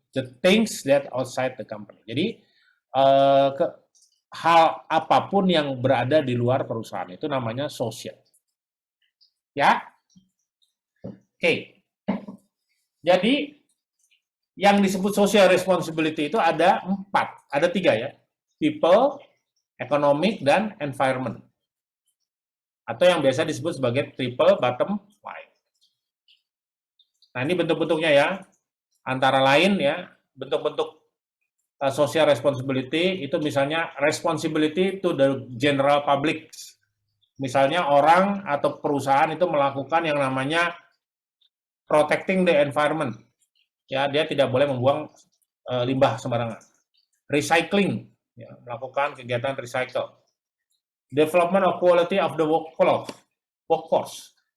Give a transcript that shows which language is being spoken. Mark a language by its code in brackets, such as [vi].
[en] The things that outside the company. [id] Jadi hal apapun yang berada di luar perusahaan itu namanya sosial. Ya? Oke. Jadi yang disebut social responsibility itu ada 4, ada 3 ya. People, economic, dan environment. Atau yang biasa disebut sebagai triple bottom line. Nah, ini bentuk-bentuknya ya. Antara lain ya, bentuk-bentuk social responsibility itu misalnya [en] responsibility to the general public. [id] Misalnya orang atau perusahaan itu melakukan yang namanya [en] protecting the environment. [id] Ya, dia tidak boleh membuang limbah sembarangan. [en] Recycling, [id] ya, melakukan kegiatan recycle. [en] Development of quality of the workforce.